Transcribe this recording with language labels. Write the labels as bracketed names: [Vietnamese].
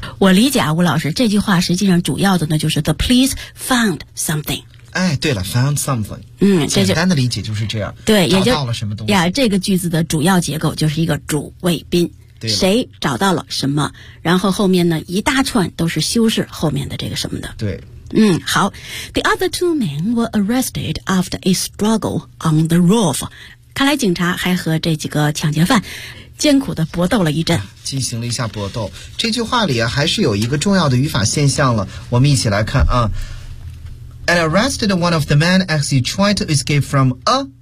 [Chinese] 我理解啊，吴老师，这句话实际上主要的呢就是 [English] the police found something。 [Chinese] 哎，对了 ， [English] found something。 [Chinese] 嗯，这简单的理解就是这样。对，也找到了什么东西呀？这个句子的主要结构就是一个主谓宾。谁找到了什么，然后后面呢一大串都是修饰后面的这个什么的。对。嗯，好。 [English] The other two men were arrested after a struggle on the roof. [Chinese] 看来警察还和这几个抢劫犯艰苦地搏斗了一阵。进行了一下搏斗。这句话里啊，还是有一个重要的语法现象了。我们一起来看啊。 [English] And arrested one of the men as he tried to escape from a...